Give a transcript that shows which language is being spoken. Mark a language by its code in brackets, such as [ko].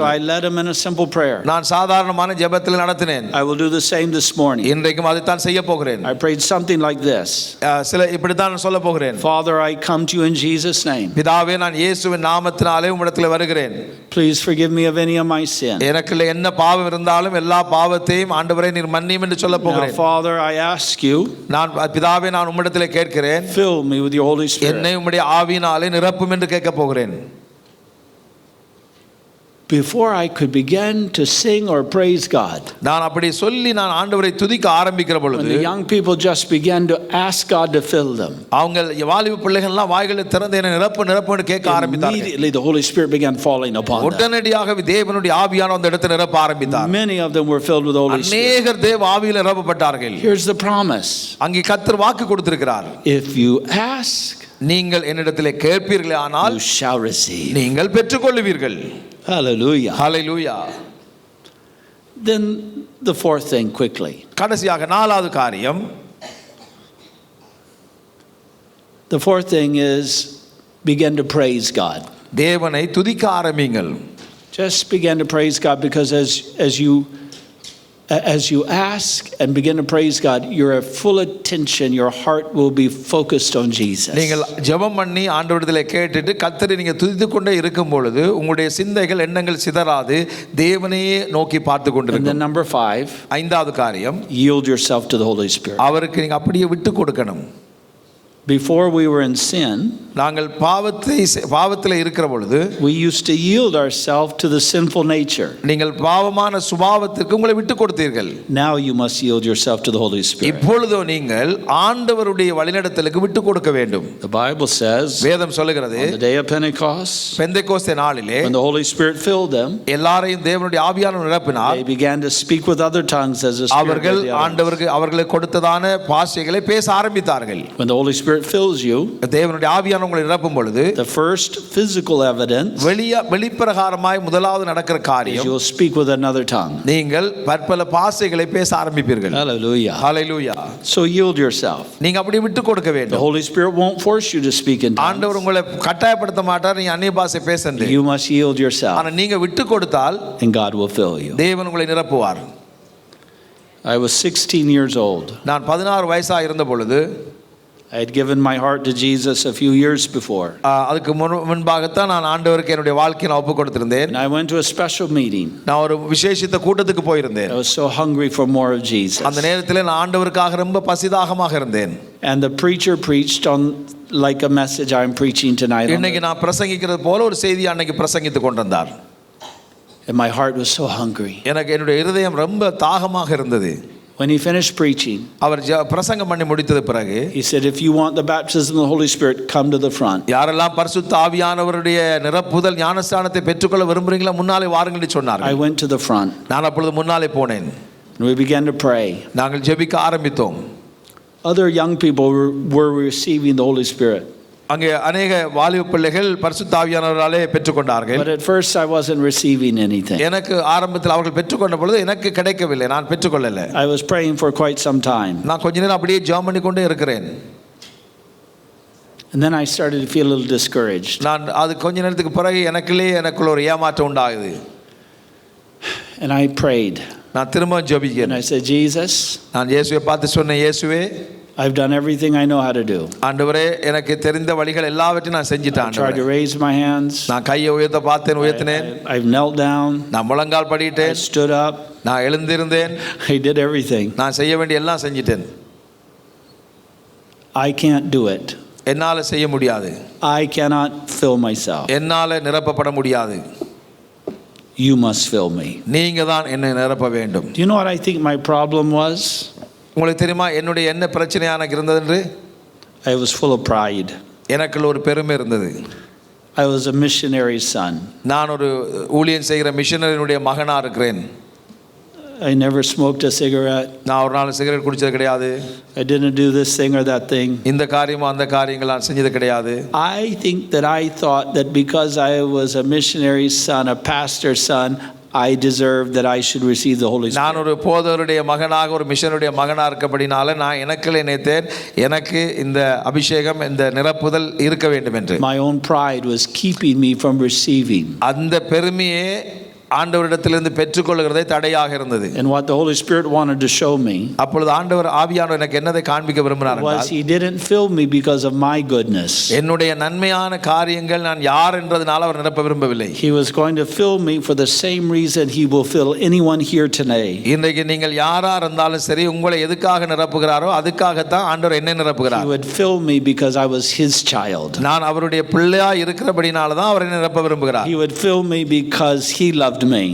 [en] So I led them in a simple prayer. [ta] நான் சாதாரணமான ஜெபத்தில் நடத்தினேன். [en] I will do the same this morning. [ta] இன்றைக்கும் அதை தான் செய்ய போகிறேன். [en] I prayed something like this. [ta] சில இப்படி தான் சொல்ல போகிறேன். [en] Father, I come to you in Jesus' name. [ta] பிதாவே நான் இயேசுவின் நாமத்தினாலே உம்மிடத்தில் வருகிறேன். [en] Please forgive me of any of my sin. [ta] எனக்குள்ள என்ன பாவம் இருந்தாலும் எல்லா பாவத்தையும் ஆண்டவரே நீர் மன்னியும் என்று சொல்ல போகிறேன். [en] Now Father, I ask you. [ta] நான் பிதாவே நான் உம்மிடத்தில் கேட்கிறேன். [en] Fill me with your Holy Spirit. [ta] என்னை உம்முடைய ஆவியினாலே நிரப்பும் என்று கேட்க போகிறேன். [en] Before I could begin to sing or praise God, [ta] நான் அப்படி சொல்லி நான் ஆண்டவரை துதிக்க ஆரம்பிக்கிற பொழுது [en] when the young people just began to ask God to fill them, [ta] அவங்க வாலிப பிள்ளைகள் எல்லாம் வாய்களை திறந்து என்ன நிரப்புன்னு கேட்க ஆரம்பித்தார்கள். [en] immediately the Holy Spirit began falling upon them. [ta] உடனடியாக தேவனுடைய ஆவியான அந்த இடத்தை நிரப்ப ஆரம்பித்தார். [en] Many of them were filled with the Holy Spirit. [ta] அநேகர் தேவ ஆவியில நிரப்பப்பட்டார்கள். [en] Here's the promise. [ta] அங்கே கர்த்தர் வாக்கு கொடுத்திருக்கிறார். [en] If you ask, [ta] நீங்கள் என்னிடத்திலே கேட்பீர்களே ஆனால் [en] you shall receive. [ta] நீங்கள் பெற்றுக்கொள்வீர்கள். [en] Hallelujah. Hallelujah. Then the fourth thing quickly. [ta] கடைசியாக நாலாவது காரியம். [en] The fourth thing is begin to praise God. [ta] தேவனை துதிக்க ஆரம்பிங்கள். [en] Just begin to praise God, because as you ask and begin to praise God, your full attention, your heart will be focused on Jesus. [ta] நீங்கள் ஜெபம் பண்ணி ஆண்டவரிடத்திலே கேட்டுட்டு கர்த்தரை நீங்க துதித்துக் கொண்டே இருக்கும் பொழுது உங்களுடைய சிந்தைகள் எண்ணங்கள் சிதறாது தேவனையே நோக்கி பார்த்து கொண்டிருக்கும். [en] And then number 5, [ta] ஐந்தாவது காரியம், [en] yield yourself to the Holy Spirit. [ta] அவருக்கு நீங்க அப்படியே விட்டு கொடுக்கணும். [en] Before we were in sin, [ta] நாங்கள் பாவத்தில் இருக்கிற பொழுது [en] we used to yield ourselves to the sinful nature. [ta] நீங்கள் பாவமான சுபாவத்திற்கு உங்களை விட்டு கொடுத்தீர்கள். [en] Now you must yield yourself to the Holy Spirit. [ta] இப்பொழுதோ நீங்கள் ஆண்டவருடைய வழிநடத்தலுக்கு விட்டு கொடுக்க வேண்டும். [en] The Bible says, [ta] வேதம் சொல்லுகிறது, [en] on the day of Pentecost, [ta] Pentecost நாளிலே [en] when the Holy Spirit filled them, [ta] எல்லாரையும் தேவனுடைய ஆவியானவர் நிரப்பினார். [en] they began to speak with other tongues as the Spirit [ta] அவர்கள் ஆண்டவருக்கு அவர்களுக்கு கொடுத்ததான பாஷைகளை பேச ஆரம்பித்தார்கள். [en] When the Holy Spirit fills you, [ta] தேவனுடைய ஆவியானவர் உங்களை நிரப்பும் பொழுது [en] the first physical evidence [ta] வெளிப்பிரகாரமாய் முதலாவது நடக்கிற [en] is [ta] காரியம், [en] you'll speak with another tongue. [ta] நீங்கள் பற்பல பாஷைகளை பேச ஆரம்பிப்பீர்கள். [en] Hallelujah. [ta] ஹல்லேலூயா. [en] So yield yourself. [ta] நீங்க அப்படி விட்டு கொடுக்க [en] The [ta] வேண்டும். [en] Holy Spirit won't force you to speak in tongues. [ta] ஆண்டவர் உங்களை கட்டாயப்படுத்த மாட்டார் நீங்க அந்நிய பாஷை பேசணும். [en] You must yield yourself, [ta] ஆனா நீங்க விட்டு கொடுத்தால் [en] and God will fill you. [ta] தேவன் உங்களை நிரப்புவார். [en] I was 16 years old. [ta] நான் 16 வயசா இருந்த பொழுது [en] I had given my heart to Jesus a few years before. [ta] அதுக்கு முன்பாகத்தான் நான் ஆண்டவருக்கு என்னுடைய வாழ்க்கையை நான் ஒப்பு கொடுத்திருந்தேன். [en] And I went to a special meeting. [ta] நான் ஒரு விசேஷித்த கூட்டத்துக்கு போயிருந்தேன். [en] I was so hungry for more of Jesus. [ta] அந்த நேரத்தில் நான் ஆண்டவருக்காக ரொம்ப பசிதாகமாக இருந்தேன். [en] And the preacher preached on like a message I'm preaching tonight. [ta] இன்னைக்கு நான் பிரசங்கிக்கிறது போல ஒரு செய்தி அன்னைக்கு பிரசங்கித்துக் கொண்டிருந்தார். [en] And my heart was so hungry. [ta] எனக்கு என்னுடைய இருதயம் ரொம்ப தாகமாக இருந்தது. [en] When he finished preaching, [ta] அவர் பிரசங்கம் பண்ணி முடித்தது பிறகு [en] he said, if you want the baptism of the Holy Spirit, come to the front. [ta] யாரெல்லாம் பரிசுத்த ஆவியானவருடைய நிரப்புதல் ஞானஸ்நானத்தை பெற்றுக்கொள்ள விரும்புறீங்களா முன்னாலே வாருங்கள் என்று சொன்னார். [en] I went to the front. [ta] நான் அப்பொழுது முன்னாலே போனேன். [en] And we began to pray. [ta] நாங்கள் ஜெபிக்க ஆரம்பித்தோம். [en] Other young people were receiving the Holy Spirit. [ta] அங்கே अनेक வாலிப பிள்ளைகள் பரிசுத்த ஆவியானவராலே பெற்றுக்கொண்டார்கள். [en] But at first I wasn't receiving anything. [ta] எனக்கு ஆரம்பத்தில் அவர்கள் பெற்றுக்கொண்ட பொழுது எனக்கு கிடைக்கவில்லை. நான் பெற்றுக்கொள்ளல. [en] I was praying for quite some time. [ta] நான் கொஞ்ச நேரம் அப்படியே ஜெபம் பண்ணி கொண்டே இருக்கிறேன். [en] And then I started to feel a little discouraged. [ta] நான் அது கொஞ்ச நேரத்துக்கு பிறகு எனக்குள்ள ஒரு ஏமாற்றம் உண்டாகுது. [en] And I prayed. [ta] நான் திரும்ப ஜெபிக்கிறேன். [en] And I said, Jesus, [ta] நான் இயேசுவை பார்த்து சொன்னேன், இயேசுவே, [en] I've done everything I know how to do. [ta] ஆண்டவரே, எனக்கு தெரிந்த வழிகள் எல்லாவற்றையும் நான் செஞ்சிட்டேன் [en] I tried [ta] ஆண்டவரே. [en] to raise my hands. [ta] நான் கையை உயர்த்தினேன். [en] I've knelt down. [ta] நான் முழங்கால் [en] I [ta] படிட்டேன். [en] stood up. [ta] நான் எழுந்திருந்தேன். [en] I did everything. [ta] நான் செய்ய வேண்டிய எல்லாம் செஞ்சிட்டேன். [en] I can't do it. [ta] என்னால செய்ய முடியாது. [en] I cannot fill myself. [ta] என்னால நிரப்பப்பட முடியாது. [en] You must fill me. [ta] நீங்க தான் என்னை நிரப்ப வேண்டும். [en] Do you know what I think my problem was? [ta] உங்களுக்கு தெரியுமா என்னுடைய என்ன பிரச்சனையான இருந்தது என்று? [en] I was full of pride. [ta] எனக்குள்ள ஒரு பெருமை இருந்தது. [en] I was a missionary's son. [ta] நான் ஒரு ஊழியம் செய்கிற மிஷனரியினுடைய மகனா இருக்கிறேன். [en] I never smoked a cigarette. [ta] நான் ஒரு நாள் சிகரெட் குடிச்சது கிடையாது. [en] I didn't do this thing or that thing. [ta] இந்த காரியமோ அந்த காரியங்கள் நான் செஞ்சது கிடையாது. [en] I think that I thought that because I was a missionary's son, a pastor's son, I deserved that I should receive the Holy Spirit. [ta] நான் ஒரு போதகருடைய மகனாக ஒரு மிஷனருடைய மகனா இருக்கபடினால நான் எனக்குள்ளே நினைத்தேன் எனக்கு இந்த அபிஷேகம் இந்த நிரப்புதல் இருக்க வேண்டும் என்று. [en] My own pride was keeping me from receiving. [ta] அந்த பெருமையே ஆண்டவரிடத்திலிருந்து பெற்றுக்கொள்கிறதை தடையாக இருந்தது. [en] And what the Holy Spirit wanted to show me [ta] அப்பொழுது ஆண்டவர் ஆவியானவர் எனக்கு என்னதை காண்பிக்க விரும்பினார் [en] was he didn't fill me because of my goodness. [ta] என்னுடைய நன்மையான காரியங்கள் நான் யார் என்றதனால அவர் நிரப்ப விரும்பவில்லை. [en] He was going to fill me for the same reason he will fill anyone here today. [ta] இன்றைக்கு நீங்கள் யாரா இருந்தாலும் சரி உங்களை எதுக்காக நிரப்புகிறாரோ அதுக்காக தான் ஆண்டவர் என்னை நிரப்புகிறார். [en] He would fill me because I was his child. [ta] நான் அவருடைய பிள்ளையா இருக்கிறபடினால தான் அவர் என்னை நிரப்ப விரும்புகிறார். [en] He would fill me because he loved me.